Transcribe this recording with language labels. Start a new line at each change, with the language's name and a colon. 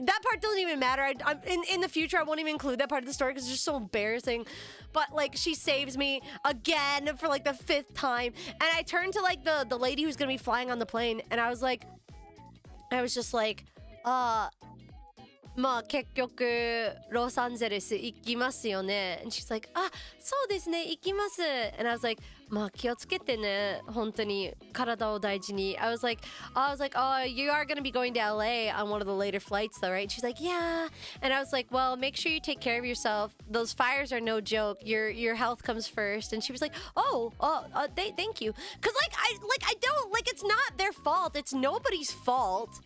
English: That part doesn't even matter. I'm in the future, I won't even include that part of the story because it's just so embarrassing. But like, she saves me again for like the 5th time, and I turned to like the lady who's gonna be flying on the plane, and I was just like,
Japanese: まあ結局ロサンゼルス行きますよね.
English: And she's like,
Japanese: そうですね、行きます.
English: And I was like,
Japanese: まあ気をつけてね、本当に体を大事に.
English: I was like, oh, you are going to be going to LA on one of the later flights though, right? And she's like, yeah. And I was like, well, make sure you take care of yourself. Those fires are no joke. Your health comes first. And she was like, thank you. Cause I don't, like, it's not their fault. It's nobody's fault.